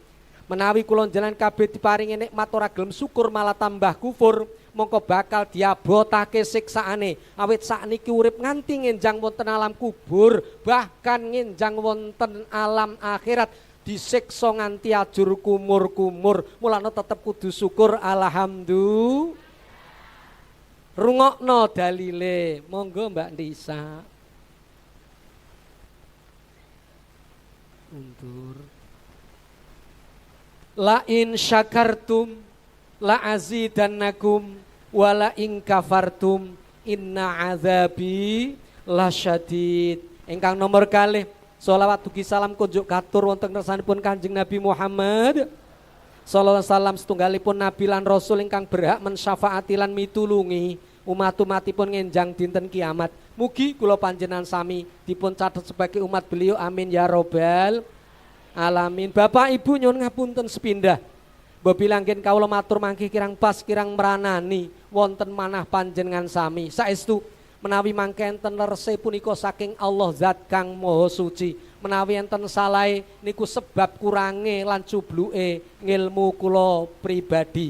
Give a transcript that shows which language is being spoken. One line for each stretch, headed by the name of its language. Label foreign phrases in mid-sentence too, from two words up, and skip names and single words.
Javanese: Menawi kula njenengan kabeh diparingi nikmat ora gelem syukur malah tambah kufur, mongko bakal diabotake siksaane awit sakniki urip nganti ngenjang wonten alam kubur, bahkan ngenjang wonten alam akhirat disiksa nganti ajur kumur-kumur. Mulane tetep kudu syukur alhamdulillah. Rungokno dalile, monggo Mbak Nisa. Mundur.
Arabic: لئن شكرتم لأزيدنكم ولئن كفرتم إن عذابي لشديد.
Javanese: Ingkang nomor kalih sholawat dugi salam kunjuk katur wonten kersanipun Kanjeng Nabi Muhammad
Arabic: صلى الله عليه وسلم,
Javanese: setunggalipun nabi lan rasul ingkang berhak mensyafaati lan mitulungi umat-umatipun ngenjang dinten kiamat. Mugi kula panjenengan sami dipun catet
Indonesian: sebagai umat beliau,
Arabic: آمين يا رب العالمين.
Javanese: Bapak Ibu nyuwun ngapunten sepindah. Mbok bilangken kawula matur mangke kirang pas kirang meranani wonten manah panjenengan sami. Saestu menawi mangke enten lerse punika saking Allah zat kang maha suci. Menawi enten salahe niku sebab kurange lan cubluke ngilmu kula pribadi.